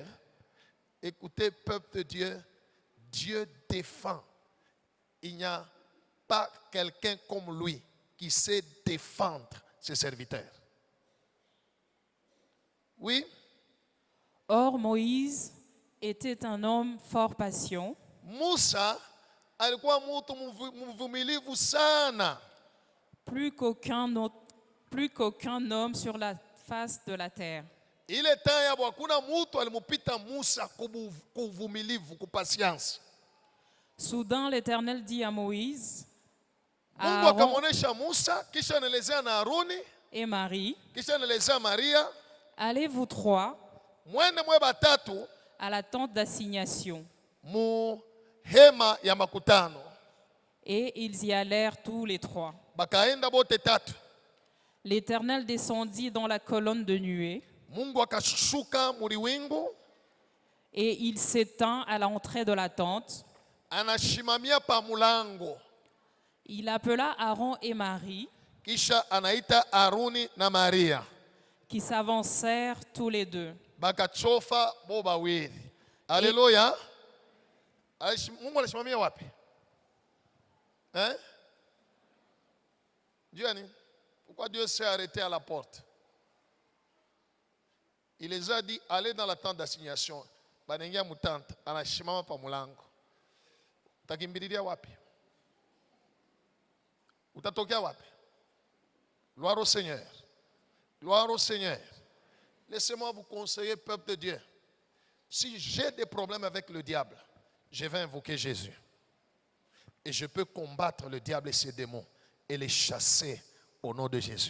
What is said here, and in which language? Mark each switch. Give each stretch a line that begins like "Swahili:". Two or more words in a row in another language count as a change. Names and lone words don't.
French: Écoutez, peuple de Dieu, Dieu défend. Il n'y a pas quelqu'un comme lui qui sait défendre ses serviteurs. Oui, Or, Moïse était un homme fort patient,
Swahili: Musa alikuwa mtu mvumilivu sana,
French: plus qu'aucun homme sur la face de la terre.
Swahili: ile temps yabo hakuna mtu alimupita Musa kuvumilivu, kupasiansi.
French: Soudain, l'Éternel dit à Moïse, à
Swahili: Mungu Aaron akamwonyesha Musa, kisha anaelezea na Haruni,
French: et Marie,
Swahili: kisha anaelezea Maria,
French: allez vous trois
Swahili: mwende mwe batatu
French: à la tente d'assignation.
Swahili: mu hema ya makutano.
French: Et ils y allèrent tous les trois.
Swahili: Bakaenda bote tatu.
French: L'Éternel descendit dans la colonne de nuée
Swahili: Mungu akashuka muliwingu,
French: et il s'étend à l'entrée de la tente.
Swahili: anashimamia pa mulango,
French: Il appela Aaron et Marie,
Swahili: kisha anaita Haruni na Maria,
French: qui s'avancèrent tous les deux.
Swahili: bakachofa bo bawili. Haleluya. Mungu alishimamia wapi?
French: Dieu a dit, pourquoi Dieu s'est arrêté à la porte? Il les a dit, allez dans la tente d'assignation.
Swahili: Banengia mutante, anashimama pa mulango. Utakimbililia wapi? Utatokea wapi?
French: Gloire au Seigneur. Gloire au Seigneur. Laissez-moi vous conseiller, peuple de Dieu. Si j'ai des problèmes avec le diable, je vais invoquer Jésus. Et je peux combattre le diable et ses démons et les chasser au nom de Jésus.